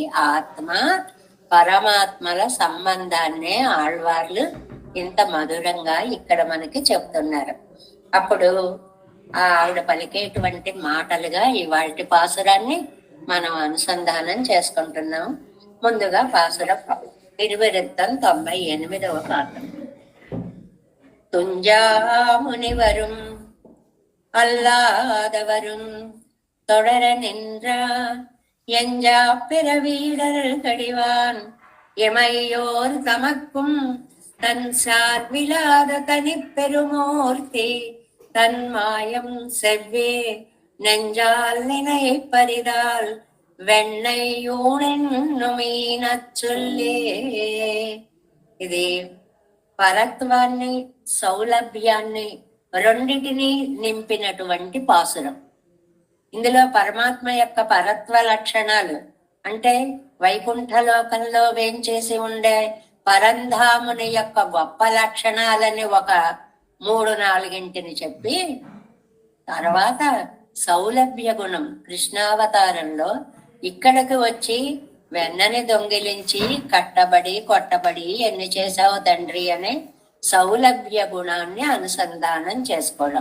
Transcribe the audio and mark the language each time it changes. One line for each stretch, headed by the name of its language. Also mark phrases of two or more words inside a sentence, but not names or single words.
Telugu: ఆత్మ పరమాత్మల సంబంధాన్నే ఆళ్వార్లు ఇంత మధురంగా ఇక్కడ మనకి చెప్తున్నారు. అప్పుడు ఆవిడ పలికేటువంటి మాటలుగా ఇవాల్టి పాసురాన్ని మనం అనుసంధానం చేసుకుంటున్నాం. ముందుగా పాసురం 98వ పాఠం.
Tamil: துஞ்சாமுனிவரும் அல்லாதவரும் தொடர நின்றா எஞ்சா பிறவீடர் கடிவான் எமையோர் தமக்கும் தன் சார்பிலாத தனிப்பெருமூர்த்தி தன் மாயம் செவ்வே நெஞ்சால் நினையை பரிதால் வெண்ணெய் ஊண் என்னும் ஈனச்சொல்லே.
Telugu: ఇది పరత్వాన్ని సౌలభ్యాన్ని రెండిటిని నింపినటువంటి పాసురం. ఇందులో పరమాత్మ యొక్క పరత్వ లక్షణాలు అంటే వైకుంఠలోకంలో వేంచేసి ఉండే పరంధాముని యొక్క గొప్ప లక్షణాలని ఒక 3-4 చెప్పి, తర్వాత సౌలభ్య గుణం కృష్ణావతారంలో ఇక్కడికి వచ్చి వెన్నని దొంగిలించి కట్టబడి కొట్టబడి ఎన్ని చేశావు తండ్రి అనే సౌలభ్య గుణాన్ని అనుసంధానం చేసుకోవడం.